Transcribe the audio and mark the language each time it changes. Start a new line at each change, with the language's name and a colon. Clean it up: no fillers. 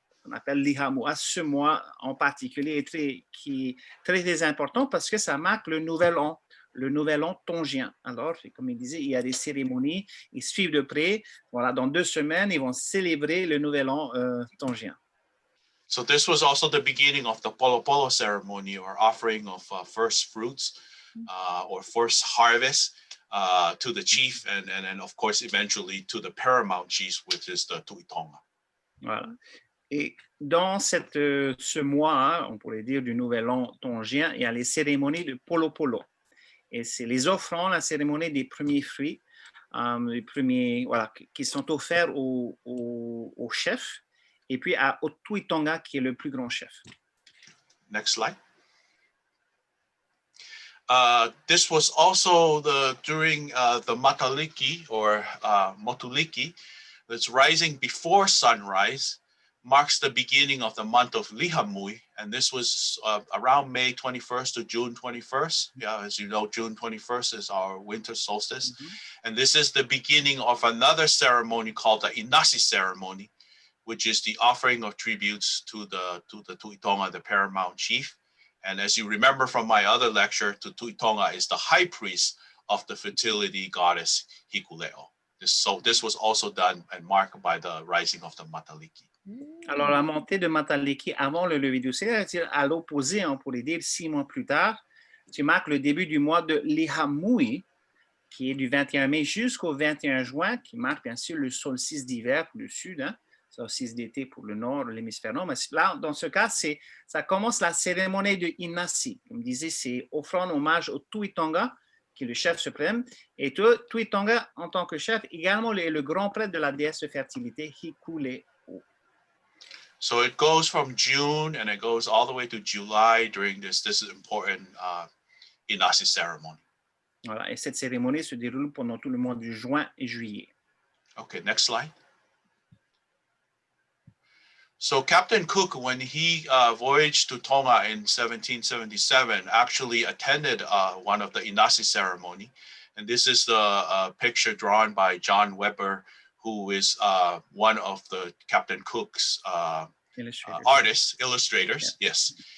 French: On appelle Lihamua ce mois en particulier qui est très important parce que ça marque le nouvel an tongien. Alors, comme il disait, il y a des cérémonies, ils suivent de près. Voilà, dans 2 semaines, ils vont célébrer le nouvel an tongien.
English: So this was also the beginning of the Polo Polo ceremony, or offering of first fruits or first harvest to the chief, and of course eventually to the paramount chief, which is the Tu'i Tonga.
French: Voilà. Et dans ce mois, on pourrait dire du nouvel an tongien, il y a les cérémonies de Polo Polo. Et c'est les offrandes, la cérémonie des premiers fruits, les premiers, voilà, qui sont offerts au chef, et puis au Tu'i Tonga qui est le plus grand chef.
English: Next slide. This was also during the Matailiki or Motuliki, that's rising before sunrise, marks the beginning of the month of Lihamui, and this was around May 21st to June 21st. Yeah, as you know, June 21st is our winter solstice, and this is the beginning of another ceremony called the Inasi ceremony, which is the offering of tributes to the Tu'i Tonga, the paramount chief. And as you remember from my other lecture, Tu'i Tonga is the high priest of the fertility goddess Hikuleo. So this was also done and marked by the rising of the Matailiki.
French: Alors, la montée de Matailiki avant le lever du soleil, c'est-à-dire à l'opposé, on pourrait dire 6 mois plus tard, tu marques le début du mois de Lihamui, qui est du 21 mai jusqu'au 21 juin, qui marque bien sûr le solstice d'hiver pour le sud, solstice d'été pour le nord, l'hémisphère nord. Mais là, dans ce cas, ça commence la cérémonie de Inasi. Comme je disais, c'est offrande hommage au Tu'i Tonga, qui est le chef suprême. Et Tu'i Tonga, en tant que chef, également le grand prêtre de la déesse de fertilité, Hikuleo.
English: So it goes from June and it goes all the way to July during this important Inasi ceremony.
French: Voilà, et cette cérémonie se déroule pendant tout le mois de juin et juillet.
English: Okay, next slide. So Captain Cook, when he voyaged to Tonga in 1777, actually attended one of the Inasi ceremony. And this is the picture drawn by John Weber, who is one of the Captain Cook's illustrators, yeah. Yes.